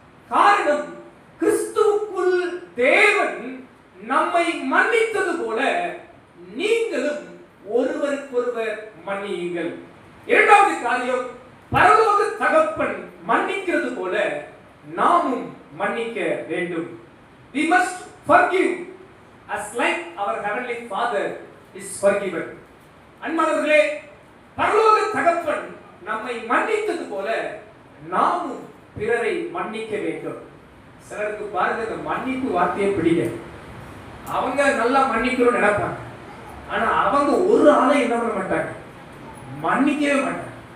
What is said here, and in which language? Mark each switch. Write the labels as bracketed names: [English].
[Tamil] காரணம், கிறிஸ்துவுக்குள் தேவன் நம்மை மன்னித்தது போல நீங்களும் ஒருவருக்கொருவர் மன்னியுங்கள். இரண்டாவது காரியம், பரலோக தகப்பன் மன்னிக்கிறது போல நாமும் மன்னிக்க வேண்டும். [English] We must forgive as like our heavenly Father is forgiven. [Tamil] அன்பானவர்களே, பரலோக தகப்பன் நம்மை மன்னித்தது போல நாமும் பிறரை மன்னிக்க வேண்டும். சிலருக்கு பாருங்க, இந்த மன்னிப்பு வார்த்தையை பிடிக்க, அவங்க நல்லா மன்னிக்கணும்னு நினைப்பாங்க, ஆனா அவங்க ஒரு ஆளை என்ன பண்ண மாட்டாங்க, மன்னிக்கவே மாட்டேன்.